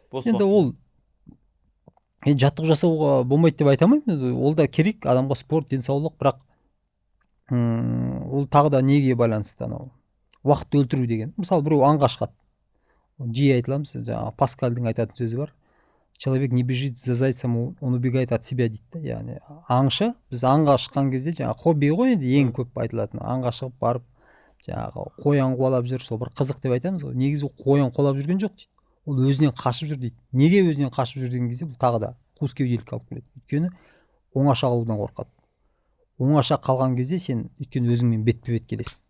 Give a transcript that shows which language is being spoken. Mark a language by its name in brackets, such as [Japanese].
[Kazakh] Енді ол жаттығу жасауға болмайды деп айта алмаймын. Ол да керек, адамға спорт, денсаулық, бірақ ол тағы да неге байланысты, анау уақыт өлтіру деген. Мысалы біреу аңға шығады. Жиі айтыламыз, жаңағы Паскальдың айтатын сөзі бар. [Russian] Человек не бежит за зайцем, он убегает от себя [Kazakh] дейді. Яғни аңшы, біз аңға шыққан кезде жаңағы хобби ғой енді ең көп айтылатын. Аңға шығып барып жаңағы қоян қуалап жүр, сол бір қызық деп айтамыз ғой. Негізі қоян қуалап жүрген жоқ дейді. Ол өзінен қашып жүр дейді. Неге өзінен қашып жүр деген кезде бұл тағы да қуыс кеуделікке алып келеді. Өйткені оңаша қалудан қорқады. Оңаша қалған кезде сен өйткені өзіңмен бетпе-бет келесің.